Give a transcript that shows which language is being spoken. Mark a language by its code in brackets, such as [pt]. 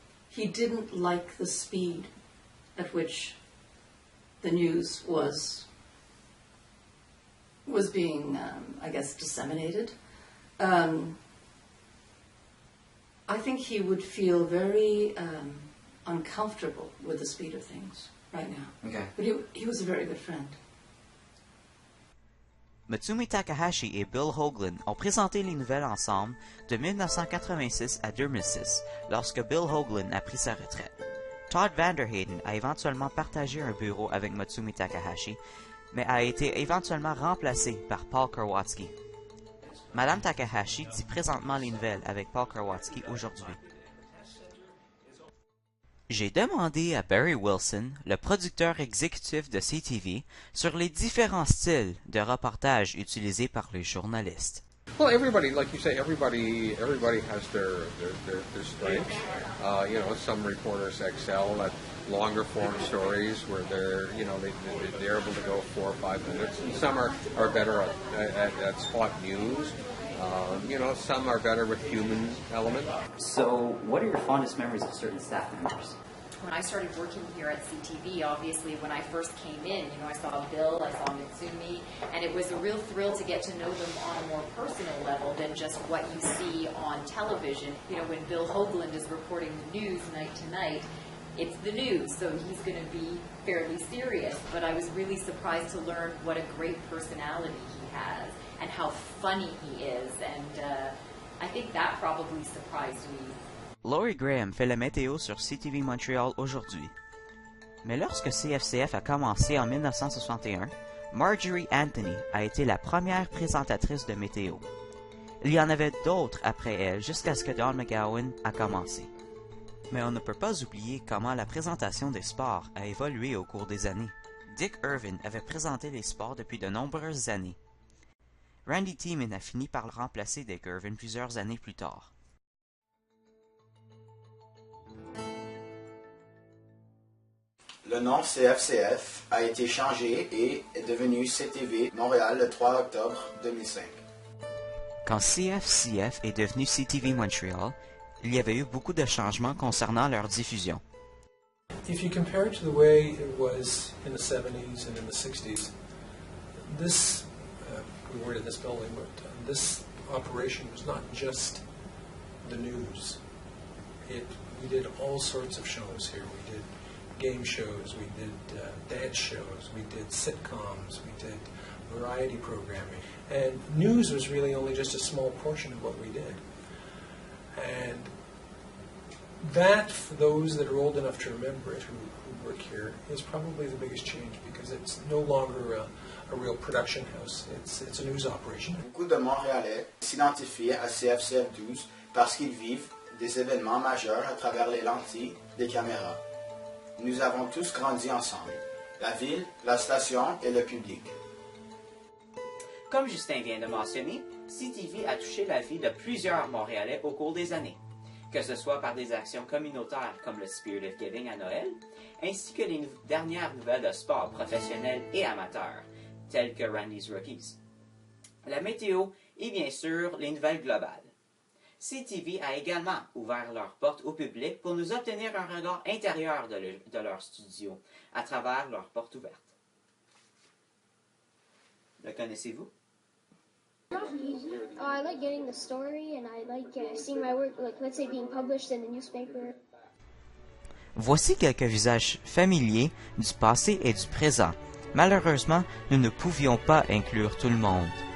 [en] He didn't like the speed at which the news was being, I guess, disseminated. I think he would feel very uncomfortable with the speed of things right now. Okay. But he was a very good friend. [fr] Matsumi Takahashi et Bill Hoagland ont présenté les nouvelles ensemble de 1986 à 2006, lorsque Bill Hoagland a pris sa retraite. Todd Vanderheyden a éventuellement partagé un bureau avec Matsumi Takahashi, mais a été éventuellement remplacé par Paul Kowalski. Madame Takahashi dit présentement les nouvelles avec Paul Kowalski aujourd'hui. J'ai demandé à Barry Wilson, le producteur exécutif de CTV, sur les différents styles de reportage utilisés par les journalistes. [en] Well, everybody, like you say, everybody has their strengths. You know, some reporters excel at longer form stories where they're able to go 4 or 5 minutes, and some are better at spot news. You know, some are better with human element. So, what are your fondest memories of certain staff members? When I started working here at CTV, obviously when I first came in, I saw Bill, I saw Mitsumi, and it was a real thrill to get to know them on a more personal level than just what you see on television. When Bill Hoagland is reporting the news night to night, it's the news, so he's going to be fairly serious. But I was really surprised to learn what a great personality he has and how funny he is, and I think that probably surprised me. [fr] Laurie Graham fait la météo sur CTV Montréal aujourd'hui. Mais lorsque CFCF a commencé en 1961, Marjorie Anthony a été la première présentatrice de météo. Il y en avait d'autres après elle jusqu'à ce que Don McGowan a commencé. Mais on ne peut pas oublier comment la présentation des sports a évolué au cours des années. Dick Irvin avait présenté les sports depuis de nombreuses années. Randy Tiemann a fini par le remplacer Dick Irvin plusieurs années plus tard. Le nom CFCF a été changé et est devenu CTV Montréal le 3 octobre 2005. Quand CFCF est devenu CTV Montreal, il y avait eu beaucoup de changements concernant leur diffusion. [en] If you compare it to the way it was in the 70s and in the 60s, this, we were in this building, but this operation was not just the news. We did all sorts of shows here. We did game shows, we did dance shows, we did sitcoms, we did variety programming. And news was really only just a small portion of what we did. And that, for those that are old enough to remember it, who work here, is probably the biggest change because it's no longer a real production house. It's a news operation. [fr] Beaucoup de Montréalais s'identifient à CFCF 12 parce qu'ils vivent des événements majeurs à travers les lentilles des caméras. Nous avons tous grandi ensemble, la ville, la station et le public. Comme Justin vient de mentionner, CTV a touché la vie de plusieurs Montréalais au cours des années, que ce soit par des actions communautaires comme le Spirit of Giving à Noël, ainsi que les dernières nouvelles de sport professionnels et amateurs, telles que Randy's Rookies. La météo et bien sûr les nouvelles globales. CTV a également ouvert leurs portes au public pour nous obtenir un regard intérieur de leur studio à travers leurs portes ouvertes. Le connaissez-vous? [en] I like getting the story and I like seeing my work, like let's say being published in the newspaper. [fr] Voici quelques visages familiers du passé et du présent. Malheureusement, nous ne pouvions pas inclure tout le monde.